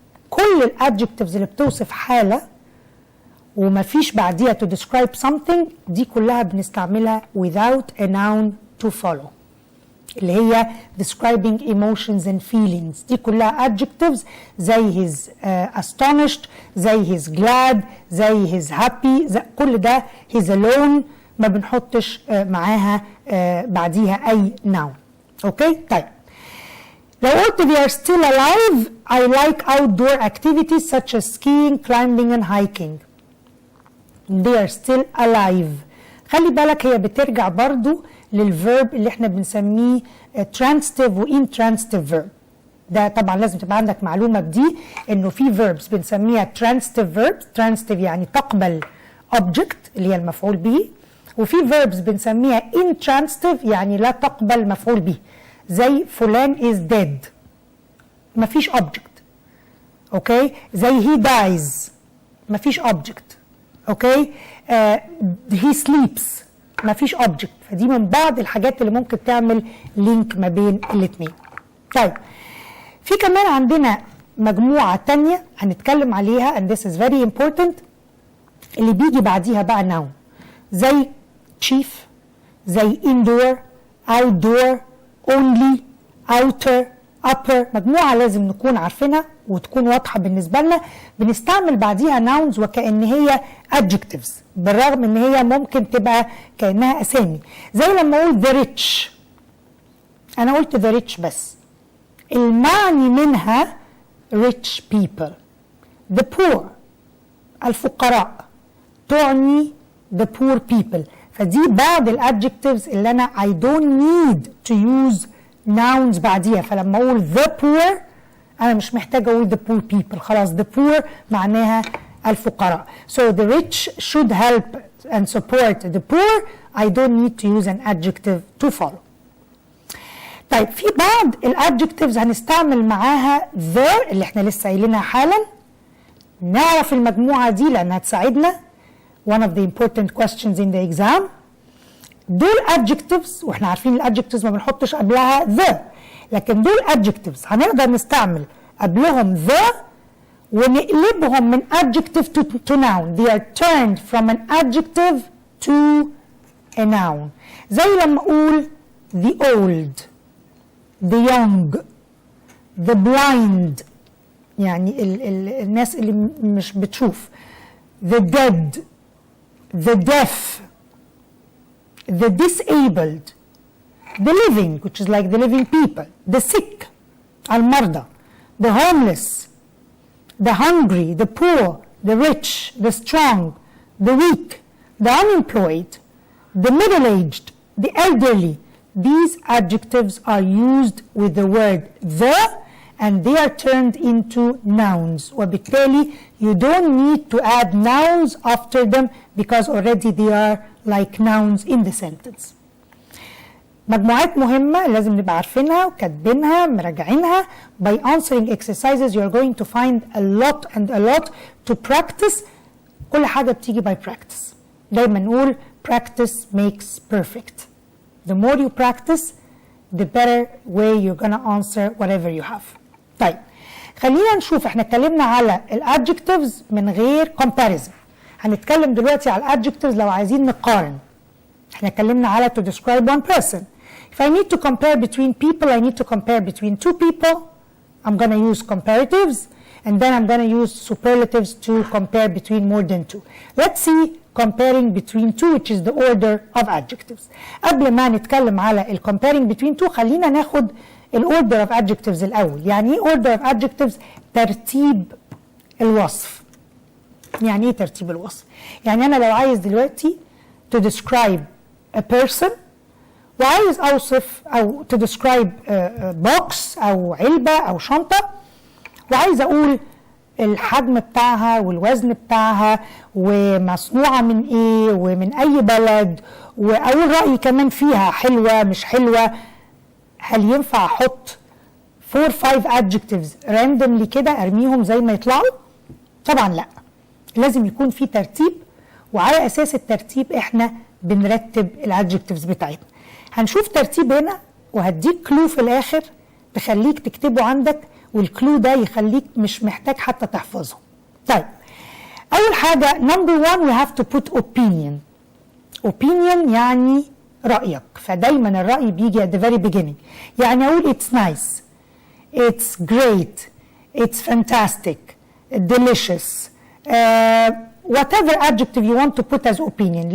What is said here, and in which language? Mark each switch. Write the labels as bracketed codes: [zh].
[ar] كل الادجكتيفز اللي بتوصف حالة وما فيش بعديها [en] to describe something، [ar] دي كلها بنستعملها [en] without a noun to follow، [ar] اللي هي [en] describing emotions and feelings. [ar] دي كلها adjectives زي [en] his astonished، [ar] زي [en] his glad، [ar] زي [en] his happy، [ar] كل ده [en] he's alone [ar] ما بنحطش معاها بعديها أي noun. أوكي؟ طيب لو قلت [en] they are still alive، I like outdoor activities such as skiing, climbing and hiking. They are still alive. [ar] خلي بالك هي بترجع برضو للverb اللي احنا بنسميه transitive و intransitive verb. ده طبعا لازم تبقى عندك معلومة بدي انه في verbs بنسميها transitive verbs. transitive يعني تقبل object اللي هي المفعول به، وفي verbs بنسميها intransitive يعني لا تقبل مفعول به، زي فلان [en] is dead [ar] مفيش object. اوكي؟ زي [en] he dies [ar] مفيش object. اوكي؟ [en] he sleeps [ar] مفيش object. فدي من بعض الحاجات اللي ممكن تعمل لينك ما بين الاثنين. طيب في كمان عندنا مجموعة تانية هنتكلم عليها [en] and this is very important، [ar] اللي بيجي بعديها بقى noun، زي chief، زي indoor، outdoor، only، outer، upper. مجموعة لازم نكون عارفينها وتكون واضحة بالنسبة لنا. بنستعمل بعديها nouns وكأن هي adjectives، بالرغم ان هي ممكن تبقى كأنها أسامي. زي لما أقول [en] the rich، [ar] أنا قلت the rich بس، المعني منها [en] rich people. the poor [ar] الفقراء تعني [en] the poor people. [ar] فدي بعض الادجكتيفز اللي انا [en] I don't need to use nouns [ar] بعديها. فلما اقول the poor انا مش محتاجه اقول [en] the poor people، [ar] خلاص the poor معناها الفقراء. [en] So the rich should help and support the poor. I don't need to use an adjective to follow. [ar] طيب في بعض الادجكتيفز هنستعمل معاها the اللي احنا لسه قايلينها حالا. نعرف المجموعه دي لانها تساعدنا. [en] One of the important questions in the exam. [ar] دول adjectives واحنا عارفين الادجكتيفز ما بنحطش قبلها the، لكن دول adjectives هنقدر نستعمل قبلهم the ونقلبهم من [en] adjective to noun. They are turned from an adjective to a noun. [ar] زي لما أقول [en] the old, the young, the blind [ar] يعني الناس اللي مش بتشوف, [en] the dead, the deaf, the disabled, the living, which is like the living people, the sick, [ar] المرضى, [en] the homeless, the hungry, the poor, the rich, the strong, the weak, the unemployed, the middle-aged, the elderly. These adjectives are used with the word the, and they are turned into nouns. [ar] وبالتالي [en] you don't need to add nouns after them because already they are like nouns in the sentence. [ar] مجموعات مهمة لازم نبقى عارفينها وكاتبينها مراجعينها. [en] By answering exercises you are going to find a lot and a lot to practice. [ar] كل حاجة بتيجي [en] by practice. [ar] دايما نقول [en] practice makes perfect. The more you practice, the better way you're gonna answer whatever you have. [ar] طيب خلينا نشوف احنا اتكلمنا على الادجectives من غير comparison. هنتكلم دلوقتي على الادجectives لو عايزين نقارن. احنا اتكلمنا على [en] to describe one person. If I need to compare between people, I need to compare between two people. I'm gonna use comparatives, and then I'm gonna use superlatives to compare between more than two. Let's see comparing between two, which is the order of adjectives. [ar] قبل ما نتكلم على [en] comparing between two [ar] خلينا ناخد order of adjectives الأول. يعني ايه [en] order of adjectives؟ [ar] ترتيب الوصف. يعني ايه ترتيب الوصف؟ يعني أنا لو عايز دلوقتي [en] to describe a person [ar] وعايز أوصف أو [en] to describe box [ar] أو علبة أو شنطة وعايز أقول الحجم بتاعها والوزن بتاعها ومصنوعة من ايه ومن اي بلد واقول رأيي كمان فيها حلوة مش حلوة. هل ينفع احط 4 5 adjectives randomly كده ارميهم زي ما يطلعوا؟ طبعا لا. لازم يكون في ترتيب وعلى اساس الترتيب احنا بنرتب الادجكتيفز بتاعتنا. هنشوف ترتيب هنا وهديك كلو في الاخر تخليك تكتبه عندك والكلو ده يخليك مش محتاج حتى تحفظه. طيب أول حاجة [en] number one we have to put opinion. [ar] opinion يعني رأيك. فدايما الرأي بيجي [en] at the very beginning. [ar] يعني أقول [en] it's nice, it's great, it's fantastic, delicious, whatever adjective you want to put as opinion.